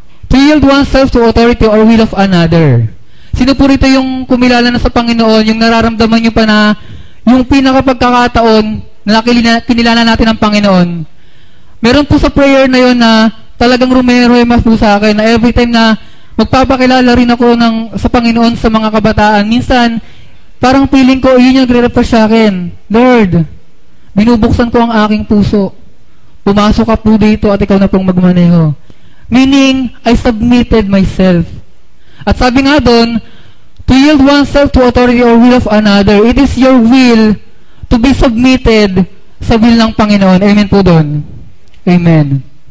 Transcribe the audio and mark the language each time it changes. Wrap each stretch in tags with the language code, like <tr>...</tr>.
<en>To yield oneself to authority or will of another.</en> <tl>Sino po rito yung kumilala na sa Panginoon, yung nararamdaman nyo pa na yung pinakapagkakataon na kinilala natin ang Panginoon? Meron po sa prayer na yon na talagang rumeruema po sa akin na every time na magpapakilala rin ako sa Panginoon sa mga kabataan, minsan, parang feeling ko, yun yung nagre-refresh sa akin. Lord, binubuksan ko ang aking puso. Pumasok ka po dito at ikaw na pong magmaneho.</tl> <en>Meaning, I submitted myself.</en> <tl>At sabi nga doon,</tl> <en>to yield oneself to authority or will of another, it is your will to be submitted</en> <tl>sa will ng Panginoon. Amen po doon.</tl> <en>Amen.</en>